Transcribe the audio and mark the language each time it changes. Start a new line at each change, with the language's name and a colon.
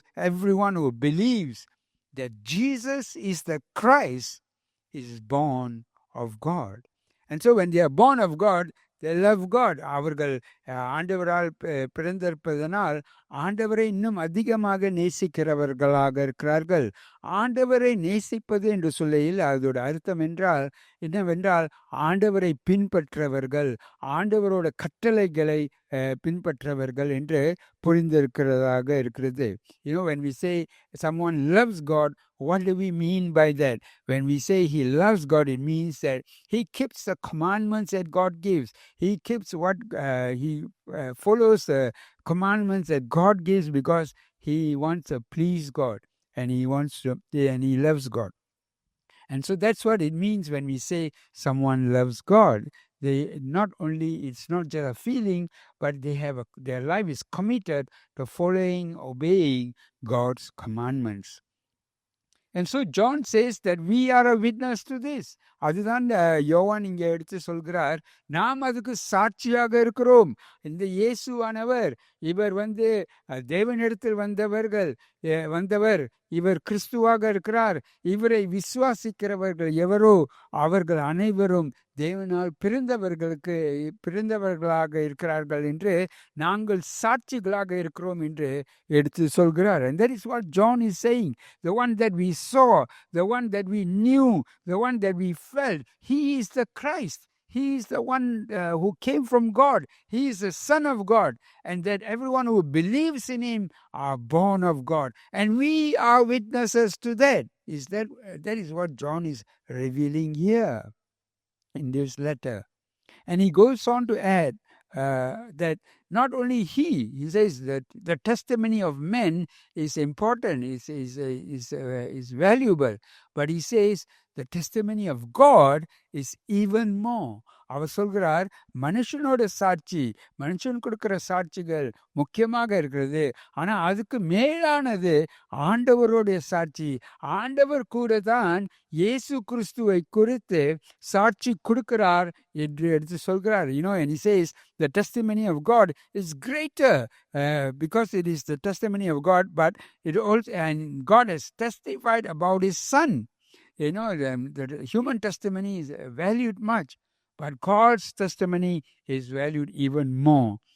English: Everyone who believes that Jesus is the Christ is born of God. And so when they are born of God, they love God.
Tamil: அவர்கள் ஆண்டவரால் பிறந்திருப்பதனால் ஆண்டவரை இன்னும் அதிகமாக நேசிக்கிறவர்களாக இருக்கிறார்கள். ஆண்டவரை நேசிப்பது என்று சொல்லையில் அதோட அர்த்தம் என்னவென்றால் ஆண்டவரை பின்பற்றவர்கள், ஆண்டவரோட கட்டளைகளை பின்பற்றவர்கள் என்று புரிந்திருக்கிறதாக இருக்கிறது.
English: When we say someone loves God, what do we mean by that? When we say he loves God, it means that he keeps the commandments that God gives. He keeps he follows the commandments that God gives because he wants to please God, and he loves God. And so that's what it means when we say someone loves God. They not only, it's not just a feeling, but they have their life is committed to following, obeying God's commandments. And so John says that we are a witness to this.
Tamil: அதுதான் யோவான் இங்கே எடுத்து சொல்கிறார், நாம் அதுக்கு சாட்சியாக இருக்கிறோம். இந்த இயேசுவானவர் இவர் தேவனிடத்தில் வந்தவர், இவர் கிறிஸ்துவாக இருக்கிறார். இவரை விசுவாசிக்கிறவர்கள் எவரோ அவர்கள் அனைவரும் தேவனால் பிறந்தவர்களாக இருக்கிறார்கள் என்று நாங்கள் சாட்சிகளாக இருக்கிறோம் என்று எடுத்து சொல்கிறார்.
English: And that is what John is saying. The one that we saw, the one that we knew, the one that we felt, he is the Christ. He is the one who came from God. He is the Son of God. And that everyone who believes in him are born of God. And we are witnesses to that. That is what John is revealing here in this letter. And he goes on to add that not only he says that the testimony of men is important, is valuable, but he says the testimony of God is even more.
Tamil: அவர் சொல்கிறார், மனுஷனோட சாட்சி, மனுஷன் கொடுக்கிற சாட்சிகள் முக்கியமாக இருக்கிறது. ஆனா அதுக்கு மேலானது ஆண்டவருடைய சாட்சி. ஆண்டவர் கூட தான் இயேசு கிறிஸ்துவை குறித்து சாட்சி கொடுக்கிறார் என்று எடுத்து சொல்கிறார்.
English: And he says the testimony of God is greater because it is the testimony of God, but it also, and God has testified about his Son. The human testimony is valued much, but God's testimony is valued even more.